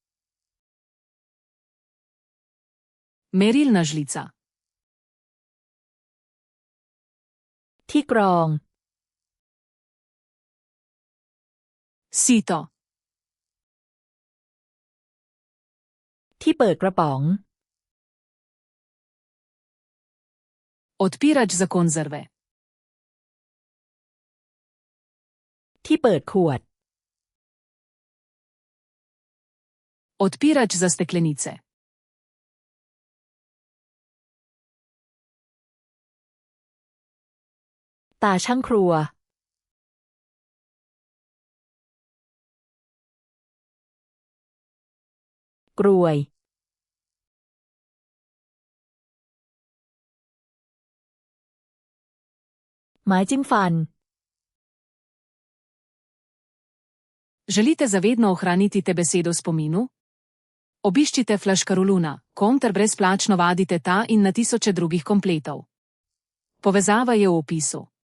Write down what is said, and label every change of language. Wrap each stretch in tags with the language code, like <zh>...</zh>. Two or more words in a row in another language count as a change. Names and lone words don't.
<sl>Merilna žlica.</sl> <th>ที่กรอง</th> <sl>Sito.</sl> <th>ที่เปิดกระป๋อง</th> <sl>Odpirač za konzerve.</sl> <th>ที่เปิดขวด</th> <sl>Odpirač za steklenice.</sl> <th>ตาช่างครัว กรวย ไม้จิ้มฟัน</th> <sl>Želite zavedno ohraniti te besedo v spominu? Obiščite Flaškaroluna, ter brezplačno vadite ta in na tisoče drugih kompletov. Povezava je v opisu.</sl>